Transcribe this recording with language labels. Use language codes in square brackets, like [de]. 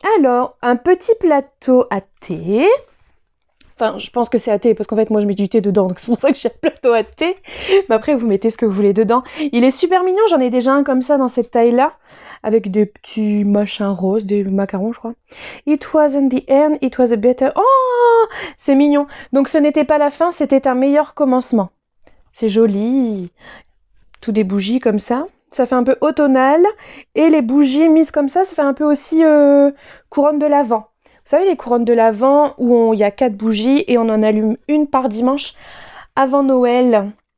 [fr] Alors, un petit plateau à thé. Enfin, je pense que c'est à thé, parce qu'en fait, moi, je mets du thé dedans, donc c'est pour ça que j'ai un plateau à thé. Mais après, vous mettez ce que vous voulez dedans. Il est super mignon, j'en ai déjà un comme ça, dans cette taille-là, avec des petits machins roses, des macarons, je crois. [en] It wasn't the end, it was a better... [fr] Oh, c'est mignon. Donc, ce n'était pas la fin, c'était un meilleur commencement. C'est joli. Tout des bougies comme ça. Ça fait un peu automnal. Et les bougies mises comme ça fait un peu aussi couronne de l'Avent. Vous savez, les couronnes de l'Avent où il y a 4 bougies et on en allume une par dimanche avant Noël.